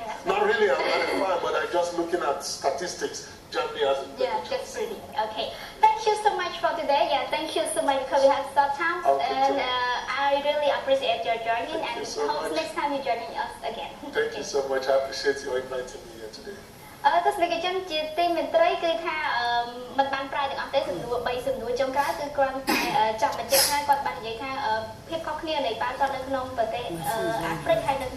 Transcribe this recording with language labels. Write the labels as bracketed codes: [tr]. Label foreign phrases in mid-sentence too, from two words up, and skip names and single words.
[en] Not really, I'm not a fan, but I'm just looking at statistics. Germany has a better chance. That's pretty. Okay. Thank you so much for today. Yeah, thank you so much because we have short time. And I really appreciate your joining and hope next time you're joining us again. Thank you so much. I appreciate you inviting me here today. [km] ទស្សនិកជនជាទីមេត្រីគឺថាមិនបានប្រាយទាំងអស់ទេសំណួរ3សំណួរចុងក្រោយគឺគ្រាន់តែចង់បញ្ជាក់ថាគាត់បាននិយាយថាភាពខុសគ្នានៃបាល់ទាត់នៅក្នុងប្រទេសអាហ្វ្រិក